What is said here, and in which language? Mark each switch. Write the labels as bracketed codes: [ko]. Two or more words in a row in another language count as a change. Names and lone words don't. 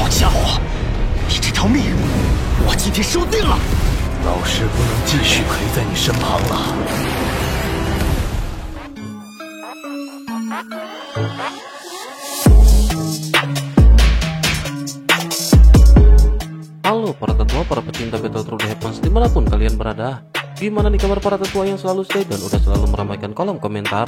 [zh] 伙，你这条命，我今天收定了。老师不能继续陪在你身旁了。 [id] Halo para tetua, para pecinta Battle Through the Heavens dimanapun kalian berada. Gimana nih kabar para tetua yang selalu stay dan udah selalu meramaikan kolom komentar?